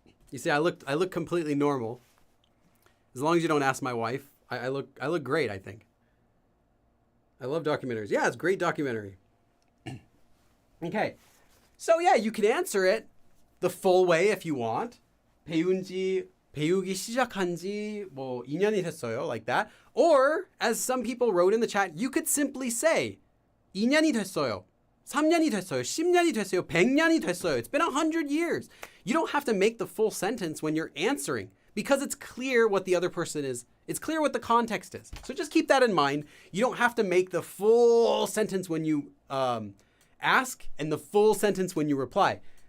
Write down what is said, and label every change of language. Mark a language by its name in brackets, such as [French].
[English] You see, I look completely normal. As long as you don't ask my wife, I look great, I think. I love documentaries. Yeah, it's a great documentary. Okay. So yeah, you can answer it the full way if you want. [Korean] 배우기 시작한 지 뭐 2년이 됐어요. [English] Like that. Or, as some people wrote in the chat, you could simply say [Korean] 2년이 됐어요. 3년이 됐어요. 10년이 됐어요. 100년이 됐어요. [English] It's been 100 years. You don't have to make the full sentence when you're answering because it's clear what the other person is. It's clear what the context is. So just keep that in mind. You don't have to make the full sentence when you ask and the full sentence when you reply.